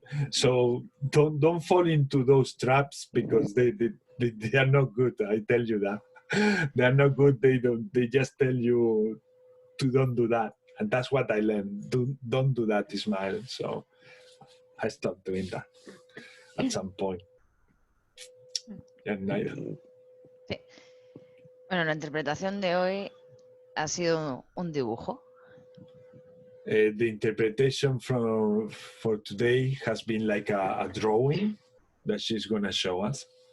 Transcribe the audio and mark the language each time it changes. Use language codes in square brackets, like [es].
[en] So don't fall into those traps, because they are not good. I tell you that they are not good. They just tell you to don't do that, and that's what I learned. Don't do that, Ismael. So I stopped doing that at some point. And Naida. [es] Sí. Bueno, la interpretación de hoy ha sido un dibujo. [en] The interpretation for today has been like a drawing that she's going to show us.